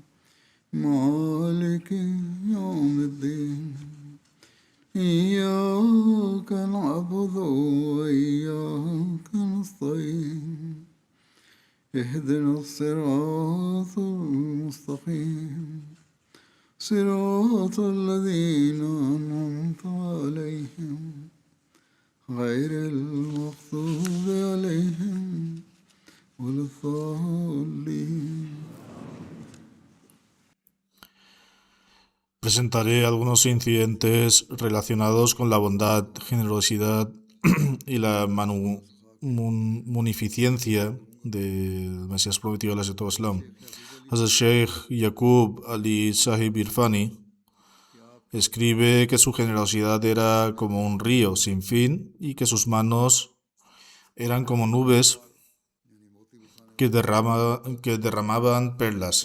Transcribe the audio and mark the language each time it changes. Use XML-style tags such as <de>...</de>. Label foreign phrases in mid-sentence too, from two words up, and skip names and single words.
<ar>مالك يوم الدين إياك نعبد وإياك نستعين اهدنا الصراط المستقيم صراط الذين أنعمت عليهم غير المغضوب عليهم ولا الضالين.</ar> <es>Presentaré algunos incidentes relacionados con la bondad, generosidad y la munificencia del Mesías prometido</es> <ar>عليه السلام.</ar> <es>Hazrat Sheikh Yaqub Ali Sahib Irfani escribe que su generosidad era como un río sin fin y que sus manos eran como nubes que derramaban perlas.</es>